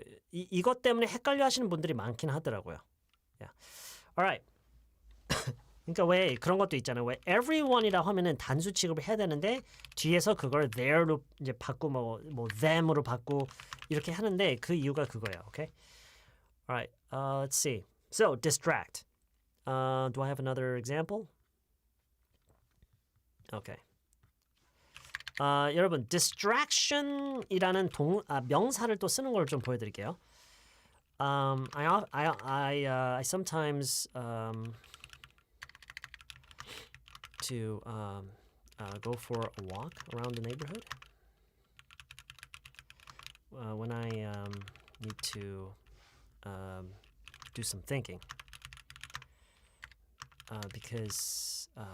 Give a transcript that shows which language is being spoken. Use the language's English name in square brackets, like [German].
[Korean] 이것 때문에 헷갈려 하시는 분들이 많긴 하더라고요. [English] Yeah. Alright. [Korean] 그러니까 왜 그런 것도 있잖아요. 왜 everyone이라고 하면은 단수 취급을 해야 되는데 뒤에서 그걸 their로 이제 바꾸고 뭐 them으로 바꾸고 이렇게 하는데 그 이유가 그거예요. [English] Okay? Alright. Let's see. So, distract. Do I have another example? Okay. [Korean] 여러분, distraction이라는 명사를 또 쓰는 걸 좀 보여드릴게요. [English] I sometimes to go for a walk around the neighborhood when I need to do some thinking because